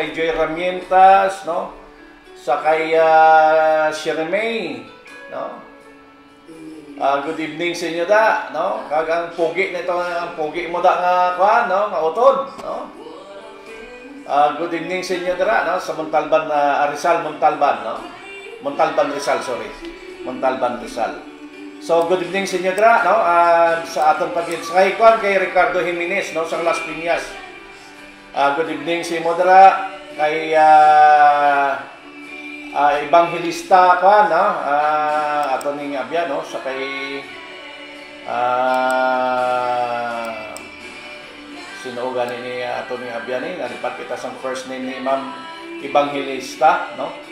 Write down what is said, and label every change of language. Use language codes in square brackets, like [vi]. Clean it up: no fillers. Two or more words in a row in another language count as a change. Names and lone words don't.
[hil] Kay Joy Ramientas, no? Sa kay Shiremay, no? [en] Good evening [hil] sa inyo da, no? Kagang pogi nito, ang pogi mo da nga kuan, no? Nga utod, no? [en] Good evening [hil] sa inyo dira, no? Sa Montalban Rizal, Montalban, no? Montalban Rizal, sorry. Montalban Rizal. So [en] good evening [hil] sa inyo dira, no? Sa aton pagid sa kay kuan kay Ricardo Jimenez, no? Sa Las Piñas. [en] Good evening [hil] sa imo dira kay Evangelista ka, no? Ato ning Abyan, no? Sa kay sino gani ni ato ning Abyan ni nalipat kita sa [en] first name [hil] ni Ma'am Evangelista, no?